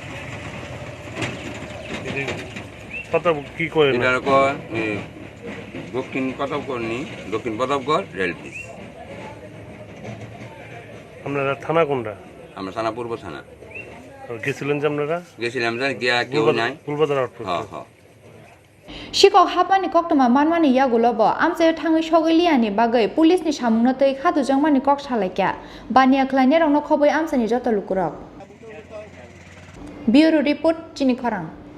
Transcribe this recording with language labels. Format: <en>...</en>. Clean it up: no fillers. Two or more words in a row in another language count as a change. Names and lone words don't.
<bn>কত কি করে এটার দক্ষিণ প্রতাপগড় রেল ব্রিজ। আপনারা থানা কোনটা? আমরা থানা পূর্ব থানা। গেছিলেন যে আপনারা? গেছিলাম যে গিয়া কেউ নাই। গোলবাজার আউটপোস্ট। হ্যাঁ</bn> <trp>शिকক हाबमानि कक्टमा मानमानि यागुलब आमचायाव थाङै सगैलियानि बागै पुलिसनि सामुंनतै खादुजांमानि कक सालायक्या बानिया ख्लायने रंनो खबै आमचानि जत लुकुरक ब्यूरो रिपोर्ट चिनि खरां।</trp>